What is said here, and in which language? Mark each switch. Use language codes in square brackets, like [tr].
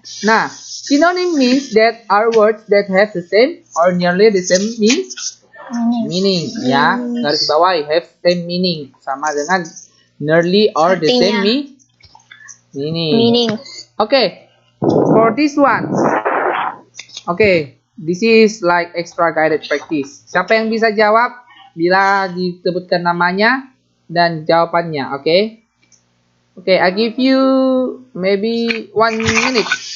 [en] Nah, synonym means that are words that have the same or nearly the same meaning. [id] Ya, garis bawahi [en] have same meaning, [id] sama dengan [en] nearly or the same meaning. Okay, for this one. Okay, this is like extra guided practice. [id] Siapa yang bisa jawab bila disebutkan namanya dan jawabannya, okay? [en] Okay, I give you maybe 1 minute.